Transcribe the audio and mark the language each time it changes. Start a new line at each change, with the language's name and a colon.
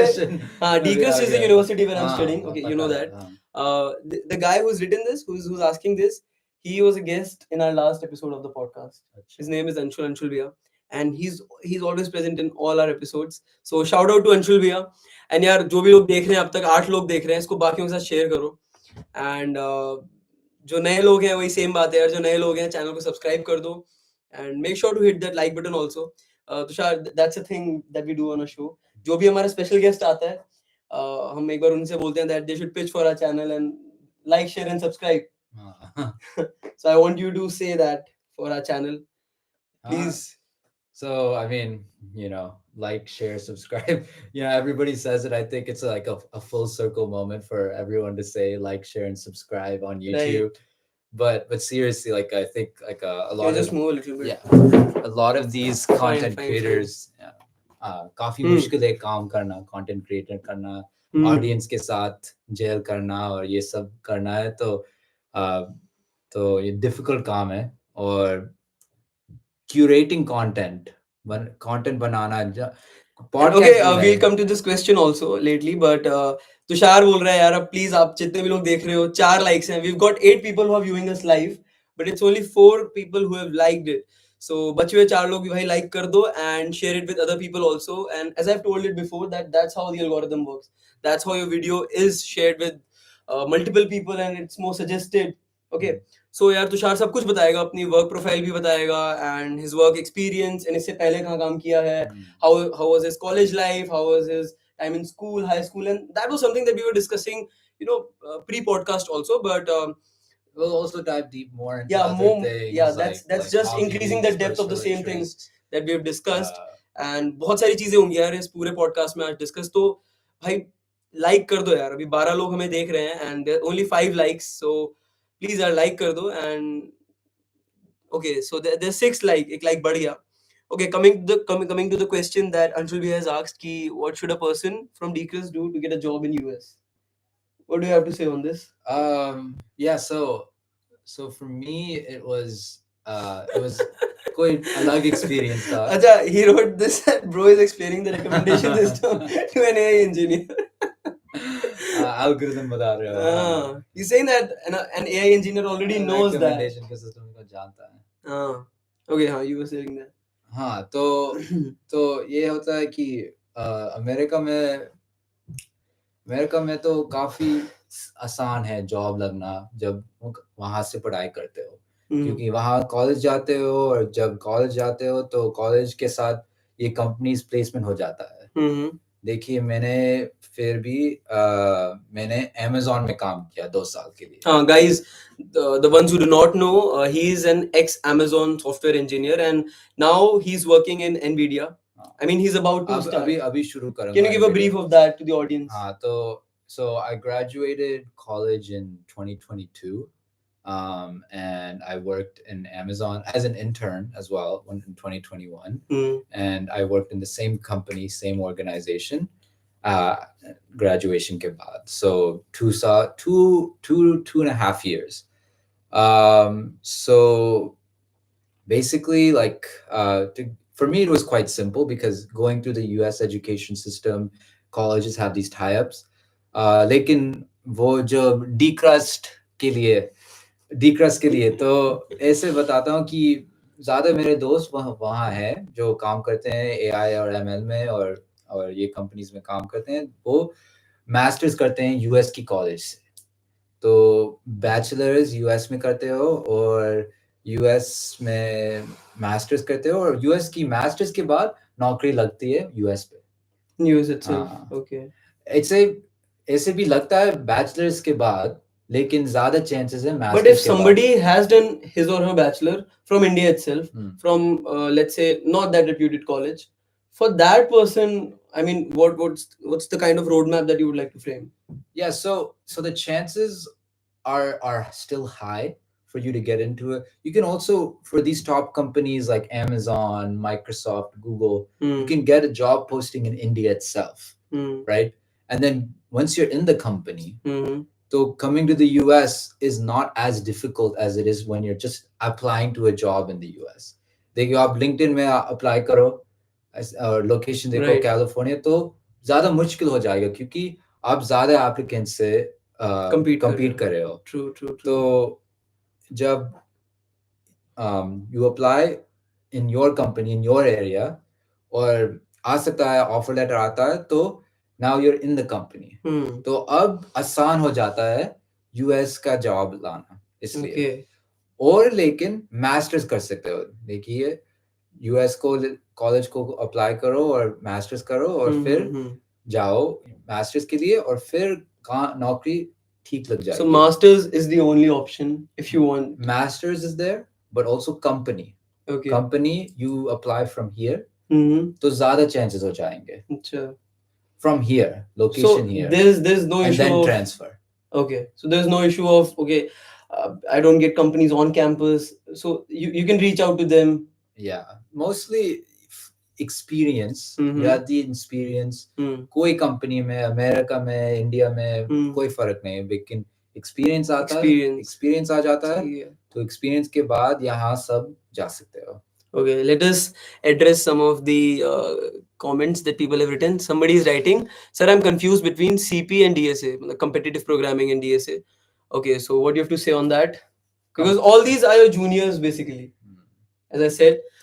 English: question. Decris is the university where I'm studying. Okay, you know
Hindi: पता है,
English: that.
Hindi: हाँ.
English: The guy who's written this, who's asking this, he was a guest in our last episode of the podcast. His name is Anshul Bhaiya, and he's always present in all our episodes. So shout out to Anshul Bhaiya.
Hindi: And यार जो भी लोग देख रहे हैं अब तक 8 लोग देख रहे हैं इसको बाकियों के साथ शेयर करो. And जो नए लोग हैं वही सेम बात है यार, जो नए लोग हैं चैनल को सब्सक्राइब कर दो.
English: And make sure to hit that like button also. Tushar, that's a thing that we do on a show.
Hindi: जो भी हमारा special guest आता है, हम एक बार उनसे बोलते हैं
English: that they should pitch for our channel and like, share and subscribe. So I want you to say that for our channel, please. So I mean, like, share, subscribe. Everybody says it. I think it's like a full circle moment for everyone to say like, share, and subscribe on YouTube. Right. But seriously, like I think like a lot just of move a little bit. yeah, a lot of these content fine.
Hindi: creators, काफी मुश्किल है काम करना, content creator करना, audience के साथ jail करना और ये सब करना है तो ये difficult काम है और curating content banana
English: Okay, we'll come to this question also lately, but
Hindi: Tushar बोल रहा है यार अब प्लीज आप जितने भी लोग देख रहे हो 4 likes हैं.
English: We've got 8 people who are viewing us live, but it's only 4 people who have liked it.
Hindi: So बचे हुए 4 लोग भी भाई like कर दो
English: and share it with other people also. And as I've told it before, that's how the algorithm works. That's how your video is shared with multiple people and it's more suggested. Okay. So
Hindi: यार तुषार सब कुछ बताएगा, अपनी work profile भी बताएगा
English: and his work experience and
Hindi: इससे पहले कहाँ काम किया है,
English: how was his college life, how was his time in school, high school, and that was something that we were discussing, pre-podcast also. But we'll also dive deep more into other things. Yeah, that's just increasing the depth of the same things that we have discussed.
Hindi: And बहुत सारी चीजें होंगी यार इस पूरे podcast में आज discuss. तो भाई लाइक कर दो यार, अभी 12 लोग हमें देख रहे हैं and only 5 likes. So please यार लाइक कर दो.
English: and okay, so there's 6 like,
Hindi: एक like बढ़ गया.
English: Okay, coming to the question that Anshul Bhai has asked, ki what should a person from Decris do to get a job in US? What do you have to say on this? Yeah, so for me it was
Hindi: कोई अलग experience था.
English: Acha, he wrote this and bro is explaining the recommendation system to an AI engineer.
Hindi: Algorithm बता रहे हो.
English: He's saying that an AI engineer already knows that.
Hindi: Recommendation के system को जानता है.
English: Okay, हाँ, you were saying that.
Hindi: हाँ, तो ये होता है कि अमेरिका में तो काफी आसान है जॉब लगना जब वहां से पढ़ाई करते हो, क्योंकि वहाँ कॉलेज जाते हो और जब कॉलेज जाते हो तो कॉलेज के साथ ये कंपनीज प्लेसमेंट हो जाता है। देखिए मैंने फिर भी मैंने अमेज़न में काम किया 2 साल के लिए।
English: Guys, the ones who do not know, he is an ex-Amazon software engineer, and now he's working in Nvidia. I mean, he's about to start.
Hindi: अभी शुरू करूंगा।
English: Can you give a brief of that to the audience? हाँ, तो so I graduated college in 2022. And I worked in Amazon as an intern as well in 2021. And I worked in the same company, same organization, graduation
Hindi: ke baad.
English: So 2.5 years. So basically, like, for me, it was quite simple because going through the US education system, colleges have these tie-ups.
Hindi: लेकिन वो जो decrust के लिए तो ऐसे बताता हूँ कि ज़्यादा मेरे दोस्त वहाँ हैं जो काम करते हैं AI और ML में और ये कंपनीज में काम करते हैं, वो मास्टर्स करते हैं US की कॉलेज से। तो बैचलर्स US में करते हो और US में मास्टर्स करते हो और US की मास्टर्स के बाद नौकरी लगती है US पे।
English: US itself. Okay.
Hindi: ऐसे भी लगता है बैचलर्स के बाद, लेकिन ज्यादा chances है मास्टर्स
English: But if
Hindi: के बाद।
English: somebody has done his or her bachelor from India itself, from let's say not that reputed college, for that person, I mean, what's the kind of roadmap that you would like to frame? Yeah, so the chances are still high for you to get into it. You can also, for these top companies like Amazon, Microsoft, Google, you can get a job posting in India itself, right? And then once you're in the company, so coming to the US is not as difficult as it is when you're just applying to a job in the US.
Hindi: देखिए आप LinkedIn में apply करो और location देखो California, तो ज़्यादा मुश्किल हो जाएगा क्योंकि आप ज़्यादा applicants से compete कर रहे हो।
English: True.
Hindi: तो जब
English: you apply in your company in your area
Hindi: और आ सकता है ऑफर लेटर आता है, तो
English: now you're in the company,
Hindi: तो अब आसान हो जाता है US का जॉब लाना इसलिए। और लेकिन मास्टर्स कर सकते हो, देखिए US को कॉलेज को अप्लाई करो और मास्टर्स करो और फिर जाओ मास्टर्स के लिए और फिर नौकरी ठीक लग जाएगी।
English: So masters is the only option if you want. Masters is there, but also company. Okay. Company you apply from here,
Hindi: तो ज़्यादा chances हो जाएंगे। अच्छा।
English: From here, location so here. There's no and issue then of transfer. Okay, so there's no issue of I don't get companies on campus, so you can reach out to them. Yeah, mostly experience. You have the experience.
Hindi: कोई company में America में India में कोई फर्क नहीं है, लेकिन experience आता है, एक्सपीरियंस आ जाता है, तो एक्सपीरियंस के बाद यहाँ सब जा सकते हो।
English: Okay, let us address some of the comments that people have written. Somebody is writing, sir, I'm confused between CP and DSA, competitive programming and DSA. Okay, so what do you have to say on that? Because all these are your juniors basically, as I said.